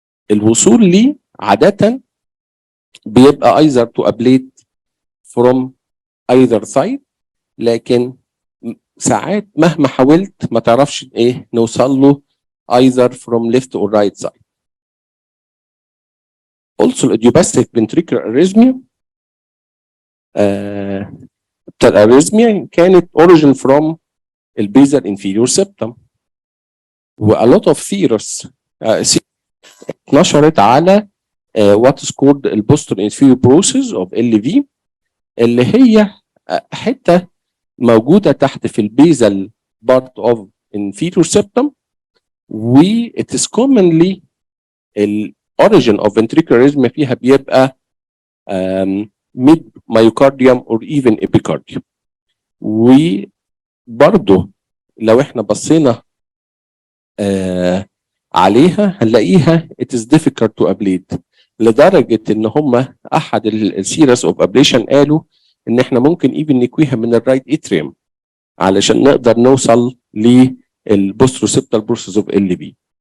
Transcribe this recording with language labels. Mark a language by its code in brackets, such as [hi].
[ar] الوصول ليه عاده بيبقى either to ablate from either side، لكن ساعات مهما حاولت ما تعرفش ايه نوصل له [en] either from left or right side. Also idiopathic ventricular arrhythmia الاريزميا كانت origin from البيزال inferior septum، و a lot of theories اتنشرت على what is called البوستر inferior process of LV [ar] اللي هي حته موجوده تحت في [en] البيزال part of inferior septum، و it is commonly ال origin of ventricular arrhythmia فيها بيبقى mid myocardium or even epicardium. [ar] وبرضه لو احنا بصينا عليها هنلاقيها [en] it is difficult to ablate، [ar] لدرجه ان هم احد السيريس اوف ابليشن قالوا ان احنا ممكن even نكويها من الرايت اتريوم علشان نقدر نوصل للبوستروسيبتال بروسيس اوف ال بي.